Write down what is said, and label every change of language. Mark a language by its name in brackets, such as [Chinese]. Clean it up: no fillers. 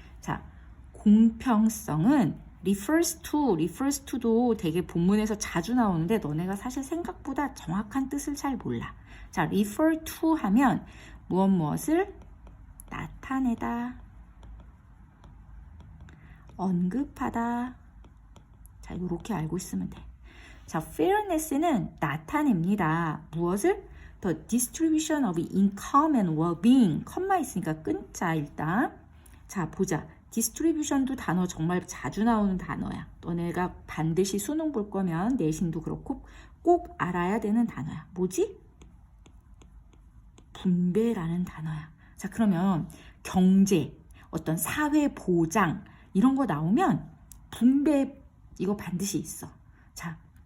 [Korean] 자, 공평성은 refers to도 되게 본문에서 자주 나오는데 너네가 사실 생각보다 정확한 뜻을 잘 몰라. 자, refer to 하면 무엇을 나타내다, 언급하다. 자, 이렇게 알고 있으면 돼. 자, fairness는 나타냅니다. 무엇을? [English] The distribution of income and well-being. [Korean] 컴마 있으니까 끊자 일단. 자, 보자. distribution도 단어 정말 자주 나오는 단어야. 너네가 반드시 수능 볼 거면 내신도 그렇고 꼭 알아야 되는 단어야. 뭐지? 분배라는 단어야. 자, 그러면 경제, 어떤 사회 보장 이런 거 나오면 분배 이거 반드시 있어. 자,